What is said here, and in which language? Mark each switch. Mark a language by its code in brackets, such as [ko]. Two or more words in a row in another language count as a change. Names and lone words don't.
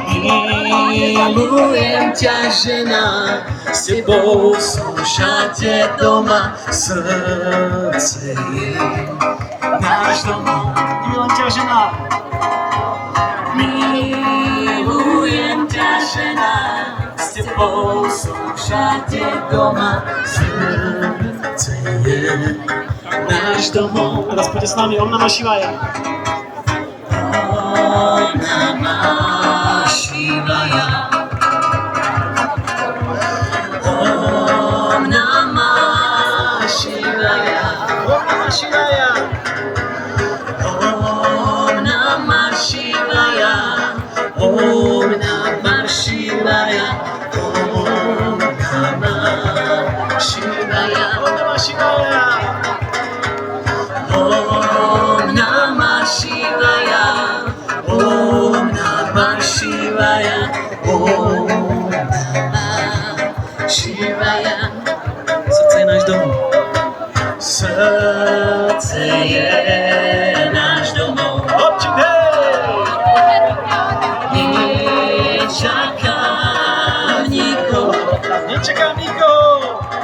[sk] Milujem ťa, žena, s tebou som všade doma, srdce je náš domov. Milujem ťa, žena. Milujem ťa, žena, s tebou som všade doma, srdce je náš domov. Teraz poďte s nami. [sa] Om Namah Shivaya. Om Namah Shivaya. Om Namah Shivaya. Om Namah Shivaya. Om Namah Shivaya. Om Namah Shivaya. Om Namah Shivaya. Om Namah Shivaya. Om Namah Shivaya. Om Namah Shivaya. Om Namah Shivaya. [sk] Srdce je náš dom. Srdce je náš domov. Občík, hej! Nečakám nikoho, Nečakám nikoho.